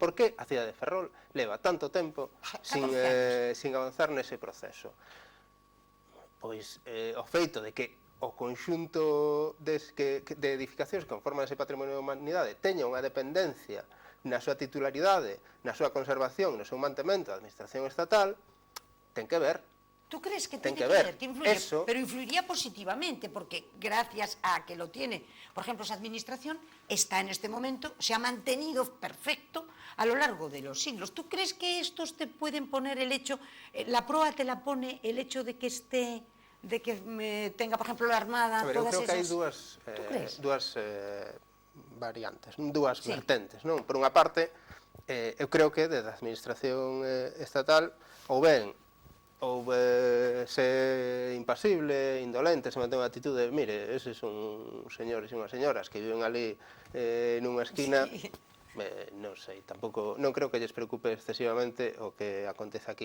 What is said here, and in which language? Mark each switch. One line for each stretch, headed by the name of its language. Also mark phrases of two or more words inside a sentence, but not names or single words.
Galician: Por que a cidade de Ferrol leva tanto tempo sin avanzar nese proceso? Pois o feito de que o conxunto de edificacións que conforman ese patrimonio da humanidade teña unha dependencia na súa titularidade, na súa conservación, no seu mantemento da administración estatal, ten que ver.
Spanish: ¿Tú crees que tiene que ver? Que influye? Eso, pero influiría positivamente, porque gracias a que lo tiene, por ejemplo, esa administración está en este momento, se ha mantenido perfecto a lo largo de los siglos. ¿Tú crees que estos te pueden poner el hecho, la proa te la pone el hecho de que esté, de que tenga, por ejemplo, la Armada,
Galician: eu
Spanish: todas
Galician: creo que hai
Spanish: esas...
Galician: dúas variantes, dúas vertentes, non? Por unha parte, eu creo que desde a administración estatal ou ben se impasible, indolente, se mantén unha actitude, mire, eses son señores e unhas señoras que viven ali nunha esquina, non sei, tampouco, non creo que lles preocupe excesivamente o que acontece aquí.